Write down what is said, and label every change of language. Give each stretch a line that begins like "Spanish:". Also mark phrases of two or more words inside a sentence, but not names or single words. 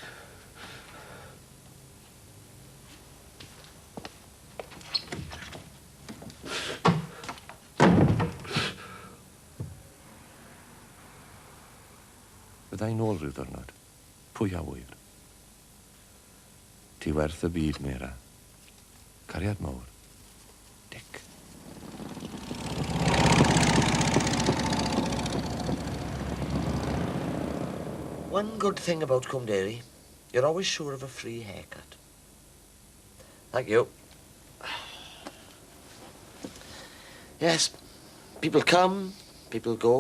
Welsh: Byddai'n ôl rhyw ddwrnod. Pwy a wyr. Ti werth y byd, Mera. Cariad mawr. Dic.
English: One good thing about Cwmderi, you're always sure of a free haircut. Thank you. Yes, people come, people go.